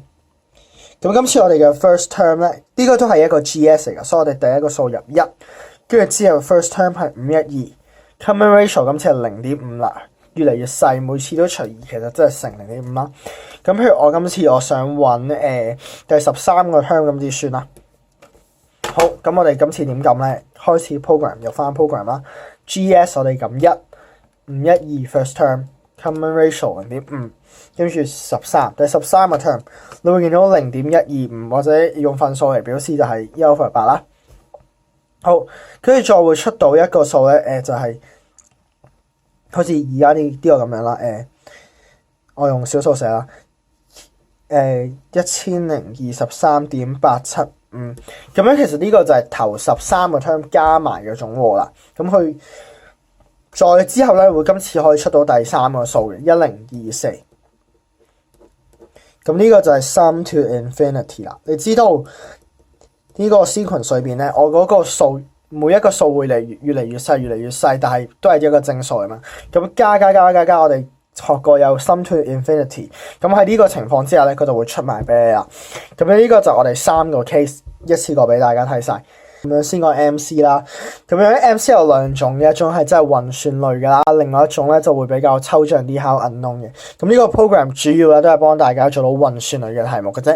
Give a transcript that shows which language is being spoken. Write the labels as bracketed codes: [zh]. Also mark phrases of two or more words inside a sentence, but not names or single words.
[yue] 咁今次我哋嘅 [en] first term [yue] 咧，呢個都係一個 GS 嚟噶，所以我哋第一個數入1，跟住之後 [en] first term [yue] 係512， [en] common ratio [yue] 今次係 0.5 啦，越嚟越細，每次都除2，其實真係乘 0.5 啦。咁譬如我今次我想揾第13個 term 咁點算啦？好，咁我哋今次點撳咧？開始 program 入翻 program 啦。GS 我哋撳512 [en] first term， common ratio [yue] 0.5。跟住13，第13個 term， 你會見到 0.125 或者用分數嚟表示就係1/8啦。好，跟住再會出到一個數咧，就係好似而家呢個咁樣啦。我用小數寫啦，1023.875。咁樣其實呢個就係頭13個 term 加埋嘅總和啦。咁佢再之後咧，會今次可以出到第3個數嘅1024。咁呢個就係 [en] sum to infinity [yue] 啦。你知道呢個 sequence 裏邊咧，我嗰個數每一個數會越嚟越細，越嚟越細，但係都係一個正數啊嘛。咁加，我哋學過有 [en] sum to infinity。 [yue] 咁喺呢個情況之下咧，佢就會出埋俾你啦。咁樣呢個就我哋3個 case 一次過俾大家睇晒。咁樣先講 MC 啦，咁樣 MC 有2種嘅，一種係真係運算類噶啦，另外一種咧就會比較抽象啲，考 unknown 嘅。咁呢個 program 主要咧都係幫大家做到運算類嘅題目嘅啫。